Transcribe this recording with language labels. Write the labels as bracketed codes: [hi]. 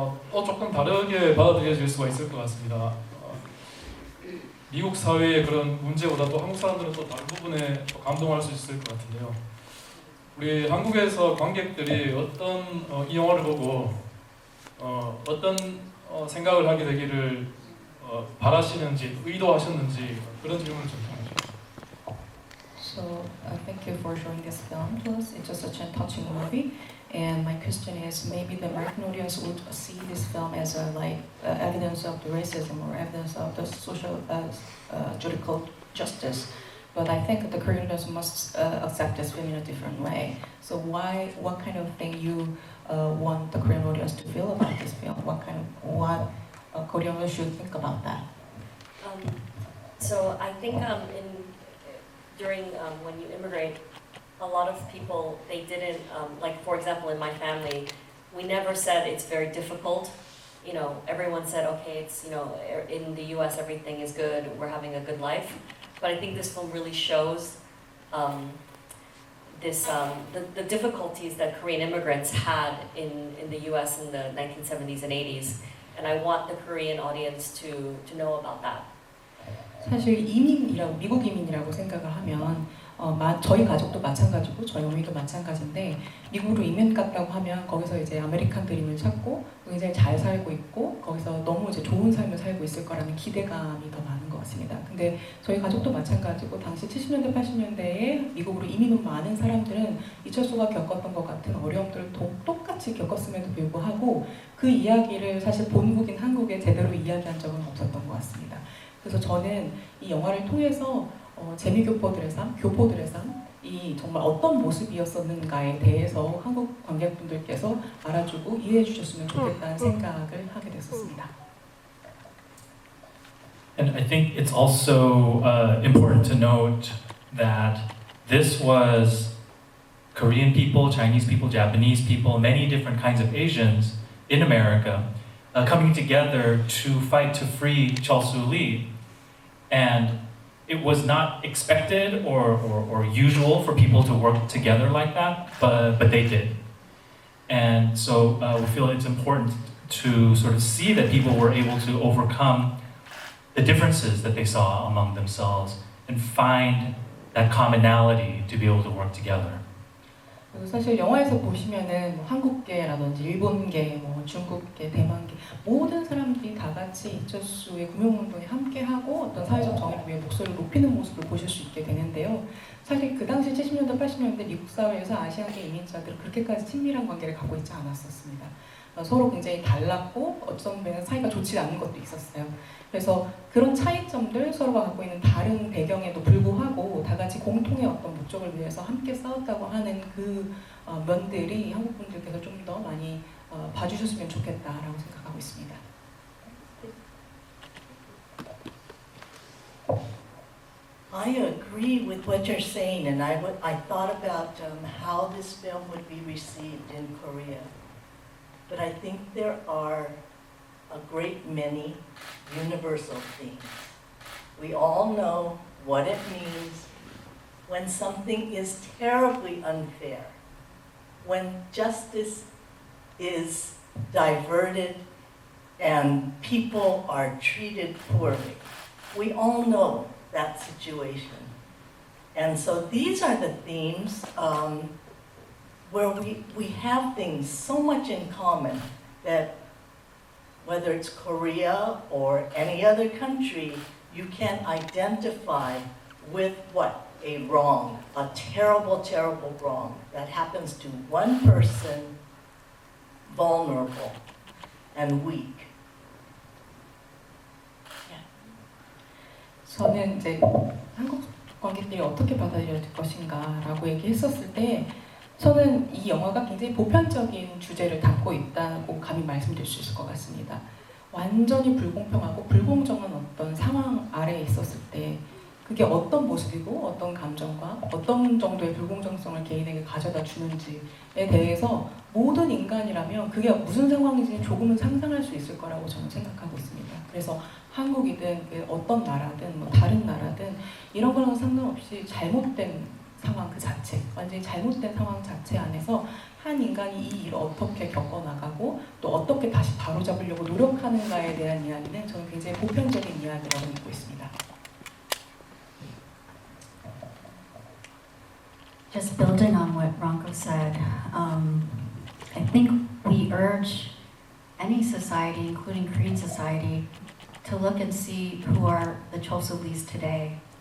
[ko] 또 조금 다르게 받아들여질 수가 있을 것 같습니다. 미국 사회의 그런 문제보다도 한국 사람들은 또 다른 부분에 또 감동할 수 있을 것 같은데요. 우리 한국에서 관객들이 어떤 이 영화를 보고 어떤 생각을 하게 되기를 바라시는지 의도하셨는지 그런 질문을 좀 해주세요. [en] So thank you for showing this film to us. It's just such a touching movie. And my question is, maybe the American audience would see this film as a evidence of the racism or evidence of the social judicial justice. But I think the Korean audience must accept this film in a different way. So what kind of thing you want the Korean audience to feel about this film? What Korean audience should think about that? So I think during when you immigrate, a lot of people, they didn't, like for example in my family, we never said it's very difficult. You know, everyone said, okay, it's, you know, in the US everything is good, we're having a good life. But I think this film really shows the difficulties that Korean immigrants had in the US in the 1970s and 80s. And I want the Korean audience to know about that. [ko] 사실 이민이라고 미국 이민이라고 생각을 하면 저희 가족도 마찬가지고 저희 어머니도 마찬가지인데 미국으로 이민 갔다고 하면 거기서 이제 아메리칸 드림을 찾고 굉장히 잘 살고 있고 거기서 너무 이제 좋은 삶을 살고 있을 거라는 기대감이 더 많은 것 같습니다. 근데 저희 가족도 마찬가지고 당시 70년대 80년대에 미국으로 이민 온 많은 사람들은 이철수가 겪었던 것 같은 어려움들을 똑같이 겪었음에도 불구하고 그 이야기를 사실 본국인 한국에 제대로 이야기한 적은 없었던 것 같습니다. 그래서 저는 이 영화를 통해서 재미교포들의 삶, 교포들의 삶, 이 정말 어떤 모습이었었는가에 대해서 한국 관객분들께서 알아주고 이해해 주셨으면 좋겠다는 생각을 하게 됐었습니다. [en] And I think it's also important to note that this was Korean people, Chinese people, Japanese people, many different kinds of Asians in America coming together to fight to free Chol Soo-lee. And it was not expected or usual for people to work together like that, but they did. And so we feel it's important to sort of see that people were able to overcome the differences that they saw among themselves and find that commonality to be able to work together. [ko] 그리고 사실 영화에서 보시면은 뭐 한국계라든지 일본계, 뭐 중국계, 대만계 모든 사람들이 다 같이 이철수의 구명운동에 함께하고 어떤 사회적 정의를 위해 목소리를 높이는 모습을 보실 수 있게 되는데요. 사실 그 당시 70년대, 80년대 미국 사회에서 아시아계 이민자들은 그렇게까지 친밀한 관계를 갖고 있지 않았었습니다. 서로 굉장히 달랐고 어떤 면에서 사이가 좋지 않은 것도 있었어요. 그래서 그런 차이점들 서로가 갖고 있는 다른 배경에도 불구하고 다 같이 공통의 어떤 목적을 위해서 함께 싸웠다고 하는 그 면들이 한국 분들께서 좀 더 많이 봐주셨으면 좋겠다라고 생각하고 있습니다. [en] I agree with what you're saying, and I thought about how this film would be received in Korea. But I think there are a great many universal themes. We all know what it means when something is terribly unfair, when justice is diverted and people are treated poorly. We all know that situation. And so these are the themes where we have things so much in common that whether it's Korea or any other country, you can identify with what? A wrong, a terrible, terrible wrong that happens to one person, vulnerable and weak. [ko] 저는 이제 한국 관객들이 어떻게 받아들일 것인가라고 얘기했었을 때 저는 이 영화가 굉장히 보편적인 주제를 담고 있다고 감히 말씀드릴 수 있을 것 같습니다. 완전히 불공평하고 불공정한 어떤 상황 아래에 있었을 때 그게 어떤 모습이고 어떤 감정과 어떤 정도의 불공정성을 개인에게 가져다 주는지에 대해서 모든 인간이라면 그게 무슨 상황인지 조금은 상상할 수 있을 거라고 저는 생각하고 있습니다. 그래서 한국이든 어떤 나라든 뭐 다른 나라든 이런 거랑 상관없이 잘못된 상황 그 자체, 완전히 잘못된 상황 자체 안에서 한 인간이 이 일을 어떻게 겪어나가고 또 어떻게 다시 바로잡으려고 노력하는가에 대한 이야기는 저는 굉장히 보편적인 이야기라고 믿고 있습니다. [en] Just building on what Ronco said, I think we urge any society, including Korean society, to look and see who are the Chosulis today.